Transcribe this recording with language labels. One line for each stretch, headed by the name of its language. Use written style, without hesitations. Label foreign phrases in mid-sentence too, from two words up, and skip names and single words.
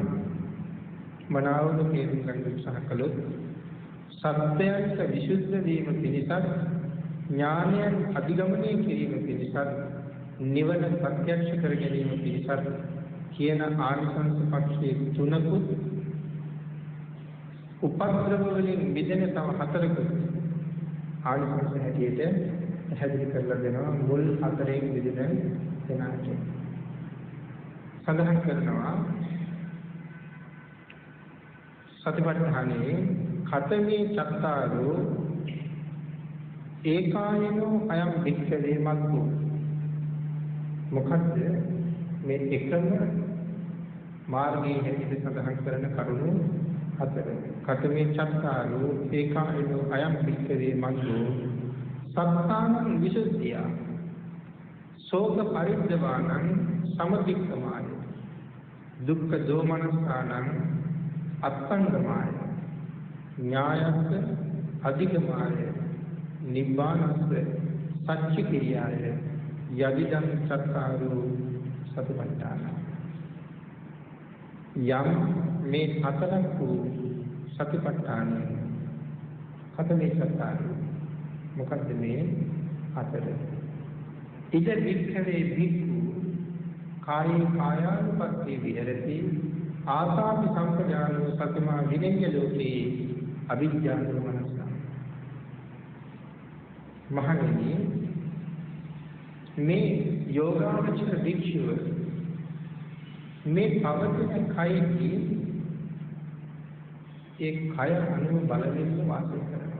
Sinhala: මනාවම තේරුම් ගන්න උත්සාහ කළොත් සත්‍යයන්ට විසුද්ධ වීම පිණිසත් ඥානයන් අධිගමනය කිරීම පිණිසත් නිවන ප්‍රත්‍යක්ෂ කර ගැනීම පිණිසත් කියන ආනිසංස පක්ෂයේ තුනකුත් උපද්‍රව වලින් මිදෙන තව හතරකුත් ආනිසංස හැටියට පැහැදිලි කරලා දෙනවා. මුල් හතරෙන් මිදෙන කෙනාට සඳහන් කරනවා සතිපට්ඨානේ
Pali: ඛතමේ චත්තාරෝ ඒකායනෝ අයම් වික්ඛවේ මග්ගෝ.
Sinhala: මොකද්ද මේ එකම මාර්ගයේ හැටියට සඳහන් කරන කරුණු හතර.
Pali: ඛතමේ චත්තාරෝ ඒකායනෝ අයම් වික්ඛවේ මග්ගෝ සත්තානං විසුද්ධිය. ශෝක පරිද්දවානං සමතික්කමාය. දුක්ඛ දෝමනස්සානං අත්ංගමාය. ඥායස්ස අධිගමාය. නිබ්බානස්ස සච්ච ක්‍රියාය. යදිදං චත්තාරෝ සතිපට්ඨාන.
Sinhala: යම් මේ හතරක් වූ සතිපට්ඨාන
Pali: ඛතමේ චත්තාරෝ.
Sinhala: මොකද්ද මේ හතර?
Pali: ඉද වික්ඛවේ භික්ඛු කායේ කායානුපස්සී විහෙරති ආසාපි සම්පජානෝ සතමා විනෙය්‍ය ලෝකේ අවිජ්ජානෝ මනස.
Sinhala: මහණෙනි මේ යෝගාවචර භික්ෂුව මේ පවතින කයෙහි ඒ කය අනුව බලමින් වාසය කරනවා.